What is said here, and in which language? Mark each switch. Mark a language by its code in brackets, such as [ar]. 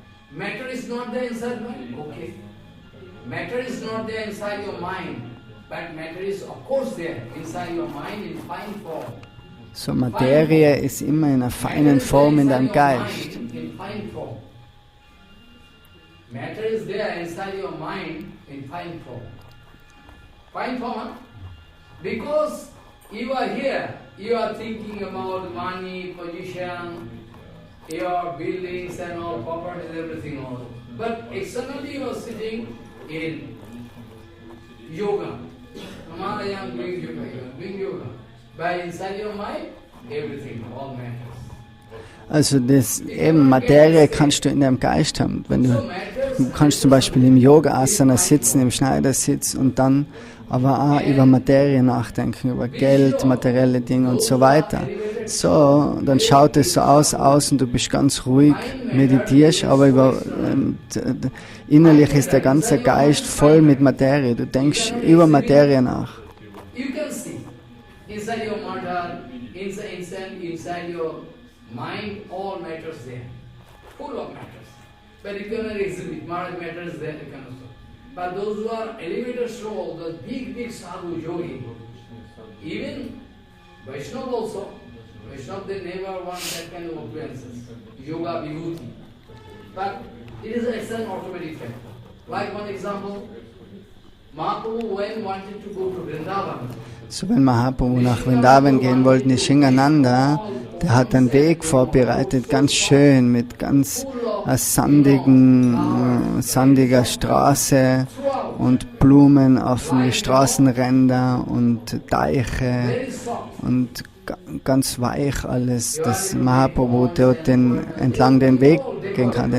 [en] Matter is not there inside mind. Okay. matter is not there inside your mind, but matter is of course there inside your mind in fine form. [de] So Materie ist immer in einer feinen Form in deinem Geist. [en] In fine form. Matter is there inside your mind in fine form. Fine form, huh? Because you are here, you are thinking about money, position, your buildings and all, properties, everything all. But externally you are sitting in yoga. I am doing yoga, you are doing yoga. But inside your mind, everything, all matters. [de] Also das eben Materie kannst du in deinem Geist haben. Wenn du kannst zum Beispiel im Yoga-Asana sitzen, im Schneidersitz und dann aber auch über Materie nachdenken, über Geld, materielle Dinge und so weiter. So, dann schaut es so aus und du bist ganz ruhig, meditierst, aber innerlich ist der ganze Geist voll mit Materie. Du denkst über Materie nach. [en] You can see inside your matter, inside your mind, all matters there, full of matters. But you cannot exhibit, matters there, you cannot. But those who are elevated soul, those big sadhu yogi, even Vaishnava also, Vaishnava they never want that kind of appearances, yoga vibhuti. But it is an automatic fact. Like one example, Mahaprabhu when wanted to go to Vrindavan. [de] So wenn Mahaprabhu nach Vrindavan gehen wollte, Nishingananda, der hat einen Weg vorbereitet, ganz schön, mit ganz sandiger Straße und Blumen auf den Straßenränder und Teiche und ganz weich alles, dass Mahaprabhu dort entlang den Weg gehen kann.